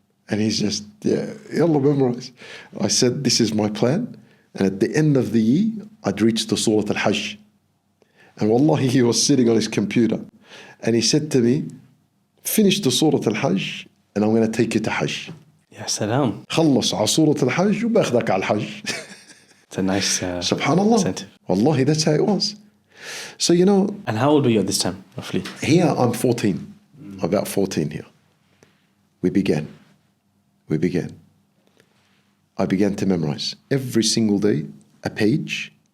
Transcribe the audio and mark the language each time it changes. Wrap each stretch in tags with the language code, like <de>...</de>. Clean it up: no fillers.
<en>And he's just, yeah, yalla memorize. I said, this is my plan. And at the end of the year, I'd reached the Surah Al-Hajj. And wallahi, he was sitting on his computer. And he said to me, finish the Surah Al-Hajj and I'm going to take you to Hajj.</en> <ar>Ya salam. خلص على سورة الحج وباخذك على الحج.</ar> <en>It's a nice Subhanallah. incentive. Wallahi, that's how it was. So, And how old were you at this time, roughly? here I'm 14. About 14 here. We began. I began to memorize. Every single day, a page.</en>